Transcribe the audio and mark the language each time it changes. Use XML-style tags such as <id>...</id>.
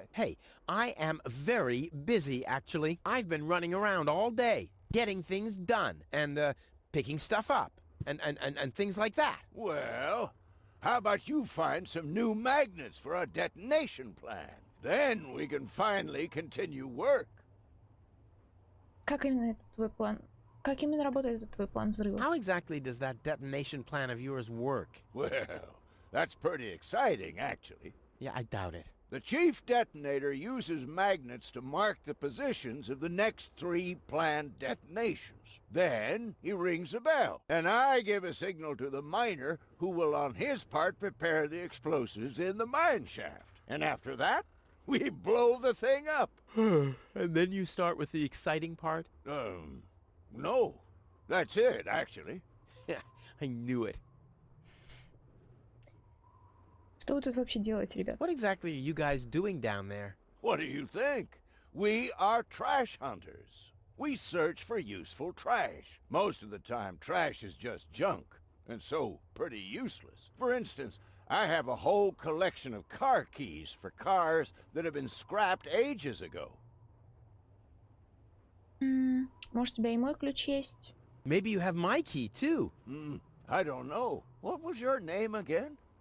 <en>Hey, I am very busy, actually. I've been running around all day, getting things done, and, picking stuff up, and things like that. Well, how about you find some new magnets for our detonation plan? Then we can finally continue work.</en> <ru>Как именно это твой план? Как именно работает этот твой план взрыва?</ru> <en>How exactly does that detonation plan of yours work? Well, that's pretty exciting, actually. Yeah, I doubt it. The chief detonator uses magnets to mark the positions of the next 3 planned detonations. Then he rings a bell, and I give a signal to the miner who will on his part prepare the explosives in the mine shaft. And after that, we blow the thing up. And then you start with the exciting part? No. That's it, actually. I knew it.</en> <ru>Что вы тут вообще делаете, ребят?</ru> <en>What exactly are you guys doing down there? What do you think? We are trash hunters. We search for useful trash. Most of the time, trash is just junk, and so pretty useless. For instance, I have a whole collection of car keys for cars that have been scrapped ages ago.</en> <ru>Может, у тебя и мой ключ есть?</ru> <en>Maybe you have my key, too. I don't know. What was your name again?</en>